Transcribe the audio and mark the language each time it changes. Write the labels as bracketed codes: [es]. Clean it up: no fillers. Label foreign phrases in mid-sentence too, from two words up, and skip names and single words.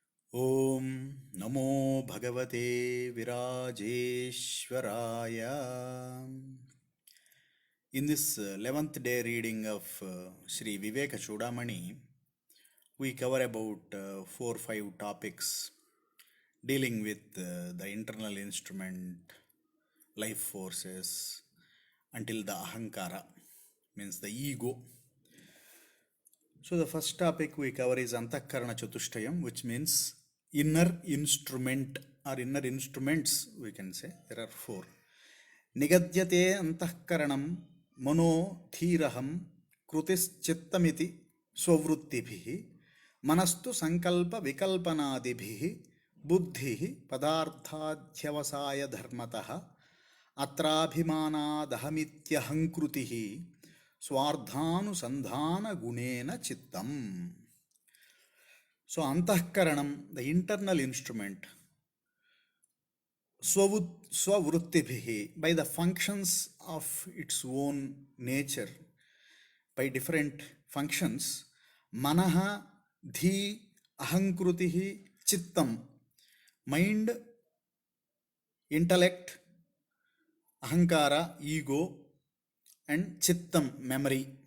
[sa] ॐ नमो भगवते विराजेश्वराय. [en] In this 11th day reading of Sri Viveka Chudamani, we cover about 4 or 5 topics dealing with the internal instrument, life forces, until the ahankara, means the ego. So the first topic we cover is [sa] अन्तःकरण चतुष्टयम्, [en] which means inner instrument or inner instruments, we can say. There are 4. [sa] निगद्यते अन्तःकरणम् मनो धीरहम् कृतिस् चित्तमिति स्ववृत्तिभिः मनस्तु संकल्प विकल्पनादिभिः बुद्धिः पदार्थाध्यवसाय धर्मतः अत्राभिमानादहमित्यहंकृतिः स्वार्थानुसंधान गुणेन चित्तम्. [en] So Antahkaranam, the internal instrument, Swavruttibhihi, by the functions of its own nature, by different functions, [sa] मनः, धीः, अहंकृतिः, चित्तम्, [en] mind, intellect, Ahankara, ego, and Chittam, memory.